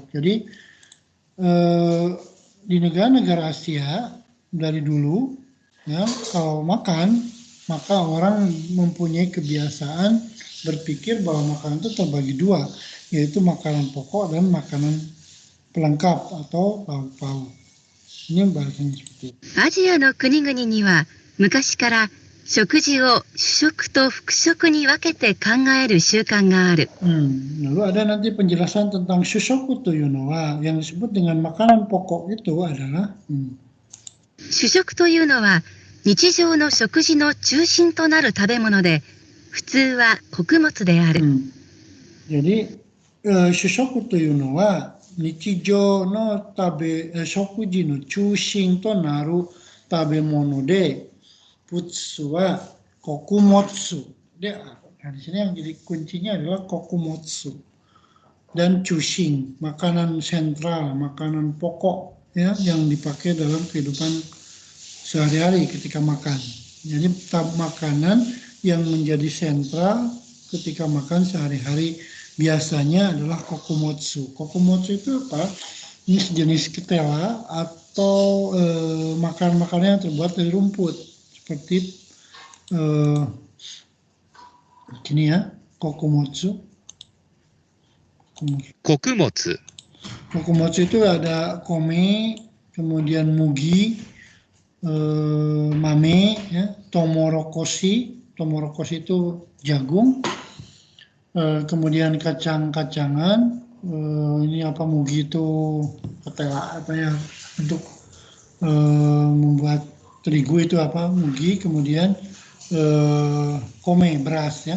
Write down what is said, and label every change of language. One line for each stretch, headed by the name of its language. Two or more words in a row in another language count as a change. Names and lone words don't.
Indonesian: Jadi di negara-negara Asia dari dulu ya kalau makan maka orang mempunyai kebiasaan berpikir bahwa makanan itu terbagi dua, yaitu makanan pokok dan makanan pelengkap atau lauk pauk. Ini bahasanya seperti itu.
Japanese: アジアの国々には昔から食事を主食と副食に分けて考える習慣がある。
Indonesian: Lalu ada nanti penjelasan tentang
Japanese: 主食というのは
Indonesian: yang disebut dengan makanan pokok itu adalah
Japanese: 主食というのは日常の食事の中心となる食べ物で、普通は穀物である。 Jadi 主食というのは日常の食事の中心となる食べ物で、普通は穀物である.
Indonesian: Nah, di sini yang jadi kuncinya adalah kokumotsu dan chushin, makanan sentral, makanan pokok ya yang dipakai dalam kehidupan sehari-hari ketika makan. Jadi makanan yang menjadi sentral ketika makan sehari-hari biasanya adalah kokumotsu. Kokumotsu itu apa? Ini sejenis ketela atau makanan-makanan yang terbuat dari rumput seperti ini ya, kokumotsu.
Japanese: 穀物、
Indonesian: Kokumotsu itu ada kome, kemudian mugi, mame, ya, tomorokoshi. Tomorokoshi itu jagung. Kemudian kacang-kacangan. Ini apa mugi itu ketela apa ya, bentuk membuat terigu itu apa, mugi, kemudian kome, beras ya.